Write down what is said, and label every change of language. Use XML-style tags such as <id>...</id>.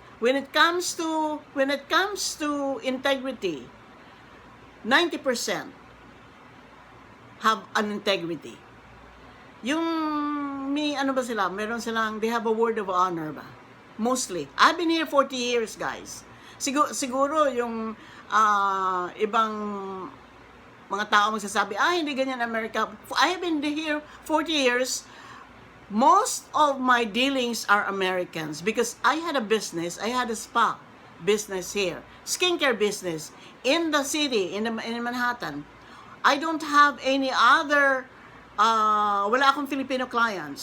<en>When it comes to integrity, 90% have an integrity. Yung ano ba sila? They have a word of honor ba? Mostly. I've been here 40 years, guys.</en> <tl>Siguro yung ibang mga tao magsasabi, hindi ganyan America.</tl> <en>I have been here 40 years. Most of my dealings are Americans because I had a spa business here, skincare business in the city, in Manhattan. I don't have any other, wala akong Filipino clients.</en>